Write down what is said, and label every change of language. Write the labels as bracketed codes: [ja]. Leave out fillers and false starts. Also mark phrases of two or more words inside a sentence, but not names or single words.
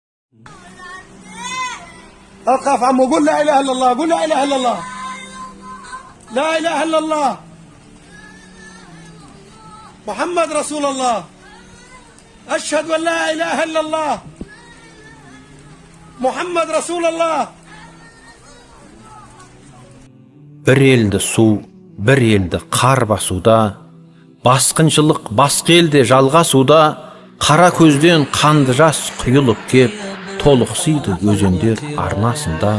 [ar] أوقف عمو قول لا إله إلا الله قول لا إله إلا الله لا إله إلا الله محمد رسول الله أشهد أن لا إله إلا الله محمد رسول الله. [kk] Bir elді су, bir elді қар басуда, басқыншылық басқа елде жалғасуда, қара көзден қанды жас құйылып кеп, толықсиды өзендер арнасында.